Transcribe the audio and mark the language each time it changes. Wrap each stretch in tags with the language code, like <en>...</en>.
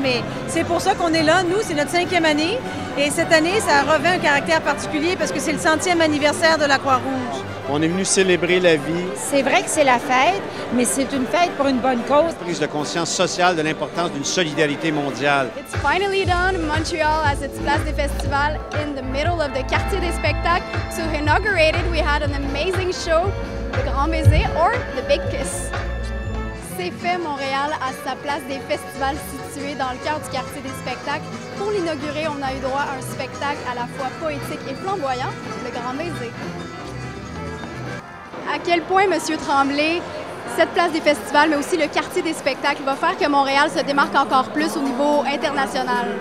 <fr>Mais c'est pour ça qu'on est là. Nous, c'est notre 5e année. Et cette année, ça revêt un caractère particulier parce que c'est le 100e anniversaire de la Croix-Rouge. On est venu célébrer la vie. C'est vrai que c'est la fête, mais c'est une fête pour une bonne cause. Prise de conscience sociale de l'importance d'une solidarité mondiale.</fr> <en>It's finally done. Montreal has its Place des Festivals in the middle of the Quartier des Spectacles. To inaugurate it, we had an amazing show, Le Grand Baiser or The Big Kiss.</en> <fr>C'est fait, Montréal a sa Place des Festivals située dans le cœur du Quartier des Spectacles. Pour l'inaugurer, on a eu droit à un spectacle à la fois poétique et flamboyant, Le Grand Baiser. À quel point, M. Tremblay, cette Place des Festivals, mais aussi le Quartier des Spectacles, va faire que Montréal se démarque encore plus au niveau international?</fr>